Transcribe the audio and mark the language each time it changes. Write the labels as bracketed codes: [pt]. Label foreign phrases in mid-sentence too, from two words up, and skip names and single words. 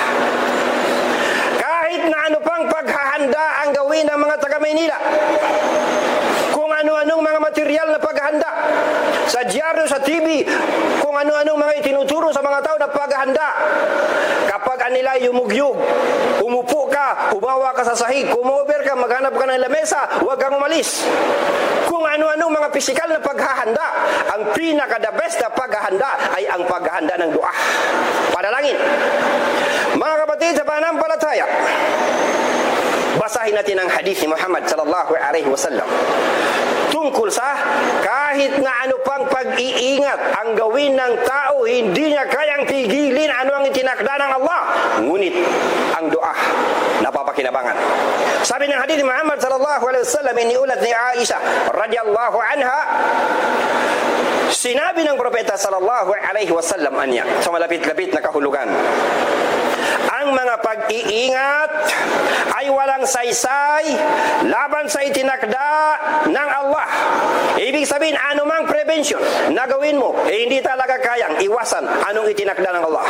[tl] Kahit na ano pang paghahanda ang gawin ng mga taga-Maynila, kung ano-anong mga material na paghahanda, sa dyaryo, sa TV, kung ano-anong mga itinuturo sa mga tao na paghahanda, kapag anila yumugyug, umupo ka, umawa ka sa sahig, kumover ka, maghanap ka ng lamesa, huwag kang umalis. Kung ano-anong mga pisikal na paghahanda, ang pinaka- [en] the best [tl] na paghahanda ay ang paghahanda ng dua. Panalangin. Mga kapatid sa pananampalataya, basahin natin ang hadith ni Muhammad [ar] صلى الله عليه وسلم [tl] tungkol sa kahit na ano pang pag-iingat ang gawin ng tao, hindi niya kayang pigilin ano ang itinakda ng Allah, ngunit ang dua napapakinabangan. Sabi ng hadith ni Muhammad [ar] صلى الله عليه وسلم, [tl] iniulat ni Aisha [ar] رضي الله عنها, [tl] sinabi ng propeta [ar] صلى الله عليه وسلم [tl] anya sa malapit-lapit na kahulugan, ang mga pag-iingat ay walang saysay laban sa itinakda ng Allah. Ibig sabihin, anumang prevention na gawin mo, hindi talaga kayang iwasan anong itinakda ng Allah.